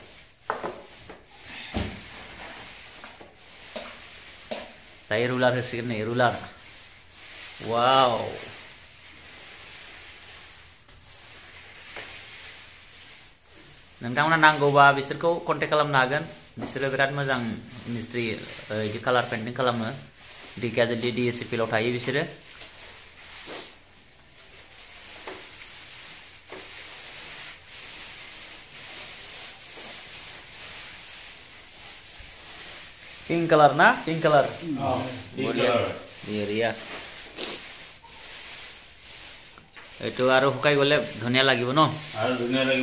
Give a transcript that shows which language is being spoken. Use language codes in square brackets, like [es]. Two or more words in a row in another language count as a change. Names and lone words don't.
[brx] दायो रुलार होसिगोन नै रुलार वाव नोंथांमोना नांगौबा बिसोरखौ कन्टेक्ट खालामनो हागोन बिसोरो बिराद मोजां मिस्ट्रि इदि [en] colour painting [brx] खालामो ढेकियाजुलि DSCPL थायो बिसोरो [en] pink colour [as] ना [en] pink colour [as] बढ़िया এইটো আৰু শুকাই গলে ধুনিয়া লাগিব ন আৰু ধুনিয়া লাগিব